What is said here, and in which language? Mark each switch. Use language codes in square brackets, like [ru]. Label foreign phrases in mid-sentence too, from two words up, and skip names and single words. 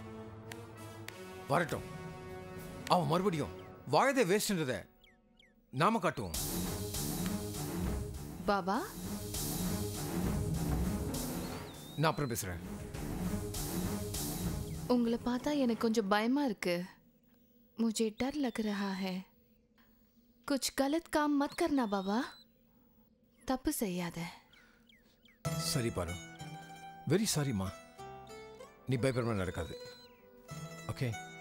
[ta] வரட்டும், அவன் மறுபடியும் வாழதே வேஸ்ட்ன்றத நாம காட்டுவோம். [hi] बाबा [ta] நான் அப்புறம் பேசுறேன். உங்களை பார்த்தா எனக்கு கொஞ்சம் பயமா இருக்கு. [hi] मुझे डर लग रहा है. कुछ गलत काम मत करना बाबा. [ta] தப்பு செய்யாத. சரி பாரு, [en] very sorry. [ta] நீ பயப்படாம நடக்காது. ஓகே?